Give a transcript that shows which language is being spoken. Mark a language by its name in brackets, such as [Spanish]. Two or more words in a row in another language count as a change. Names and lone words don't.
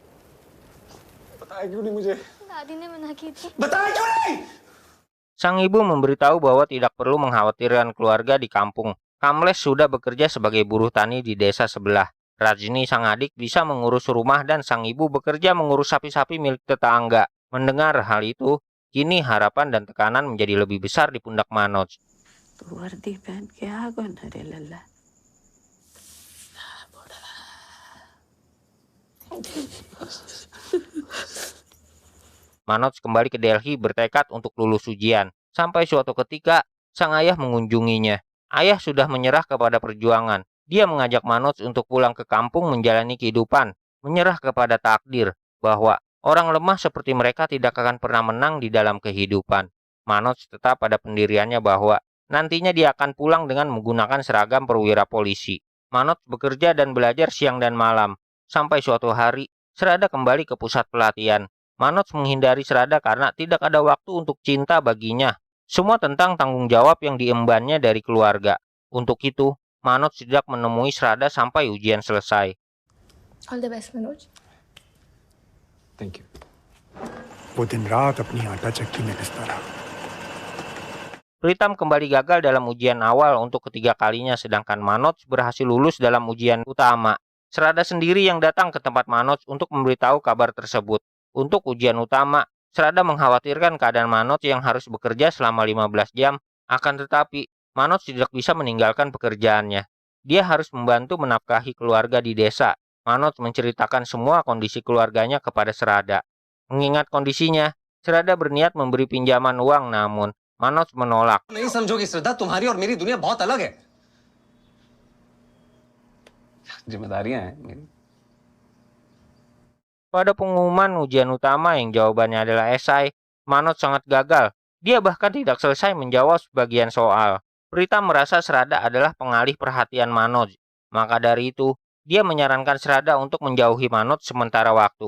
[Indonesian] Sang ibu memberitahu bahwa tidak perlu mengkhawatirkan keluarga di kampung. Kamles sudah bekerja sebagai buruh tani di desa sebelah. Rajni sang adik bisa mengurus rumah dan sang ibu bekerja mengurus sapi-sapi milik tetangga. Mendengar hal itu, kini harapan dan tekanan menjadi lebih besar di pundak Manoj. [Hindi] तू वर्दी पहन के आ गो ना रे लल्ला. [Indonesian] Manoj kembali ke Delhi bertekad untuk lulus ujian. Sampai suatu ketika, sang ayah mengunjunginya. Ayah sudah menyerah kepada perjuangan. Dia mengajak Manoj untuk pulang ke kampung menjalani kehidupan, menyerah kepada takdir, bahwa orang lemah seperti mereka tidak akan pernah menang di dalam kehidupan. Manoj tetap pada pendiriannya bahwa nantinya dia akan pulang dengan menggunakan seragam perwira polisi. Manoj bekerja dan belajar siang dan malam. Sampai suatu hari, Serada kembali ke pusat pelatihan. Manoj menghindari Serada karena tidak ada waktu untuk cinta baginya. Semua tentang tanggung jawab yang diembannya dari keluarga. Untuk itu, Manoj tidak menemui Serada sampai ujian selesai. [English] All the best, Manoj. Thank you. [Hindi] वो दिन रात अपनी आटा चक्की में पिसता रहा. [Indonesian] Pritam kembali gagal dalam ujian awal untuk ketiga kalinya, sedangkan Manoj berhasil lulus dalam ujian utama. Serada sendiri yang datang ke tempat Manoj untuk memberitahu kabar tersebut. Untuk ujian utama, Serada mengkhawatirkan keadaan Manoj yang harus bekerja selama 15 jam, akan tetapi Manoj tidak bisa meninggalkan pekerjaannya. Dia harus membantu menafkahi keluarga di desa. Manoj menceritakan semua kondisi keluarganya kepada Serada. Mengingat kondisinya, Serada berniat memberi pinjaman uang, namun Manoj menolak. [Hindi] नहीं समझोगी श्रद्धा, तुम्हारी और मेरी दुनिया बहुत अलग है. जिम्मेदारियां हैं मेरी. [Indonesian] Pada pengumuman ujian utama yang jawabannya adalah esai, Manoj sangat gagal. Dia bahkan tidak selesai menjawab sebagian soal. Pritam merasa Serada adalah pengalih perhatian Manoj. Maka dari itu, dia menyarankan Serada untuk menjauhi Manoj sementara waktu.